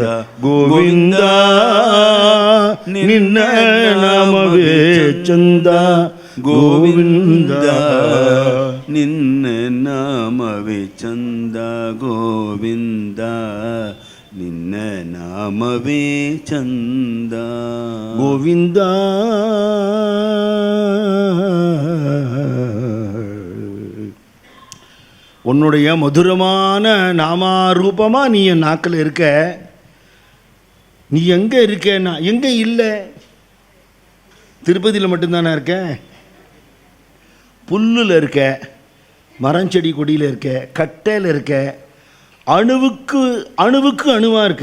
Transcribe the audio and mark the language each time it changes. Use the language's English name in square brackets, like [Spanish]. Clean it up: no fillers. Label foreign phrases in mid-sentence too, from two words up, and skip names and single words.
[Kannada] ಗೋವಿಂದ ನಿನ್ನ ನಾಮವೇ ಚಂದ, ಗೋವಿಂದ ನಿನ್ನ ನಾಮವೇ ಚಂದ, ಗೋವಿಂದ ನಿನ್ನ ನಾಮವೇ ಚಂದ. [Tamil] ಗೋವಿಂದ உன்னுடைய மதுரமான நாமாரூபமா நீ என் நாக்கில் இருக்க. நீ எங்கே இருக்கேன்னா எங்கே இல்லை, திருப்பதியில் மட்டும்தானே இருக்க, புல்லில் இருக்க, மரஞ்செடி கொடியில் இருக்க, கட்டையில் இருக்க, அணுவுக்கு அணுவுக்கு அணுவாக இருக்க.